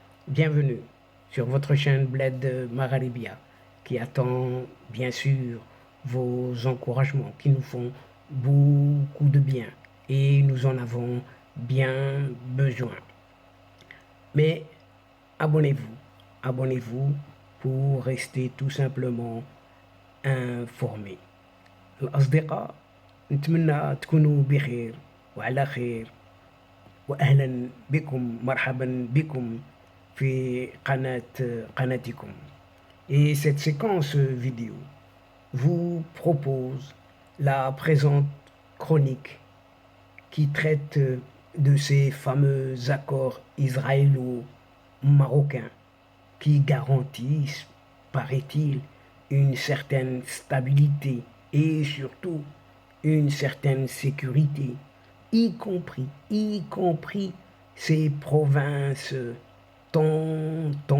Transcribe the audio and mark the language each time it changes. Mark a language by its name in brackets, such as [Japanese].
[French] Bienvenue sur votre chaîne Bled Magharibia qui attend bien sûr vos encouragements qui nous font beaucoup de bien et nous en avons bien besoin. Mais abonnez-vous, abonnez-vous pour rester tout simplement informé. [Arabic] الأصدقاء نتمنى تكونوا بخير وعلى خير وأهلا بكم مرحبا بكم في قناتكم. [French] Et cette séquence vidéo vous propose la présente chronique qui traite de ces fameux accords israélo-marocains qui garantissent, paraît-il, une certaine stabilité et surtout une certaine sécurité, y compris ces provinces tant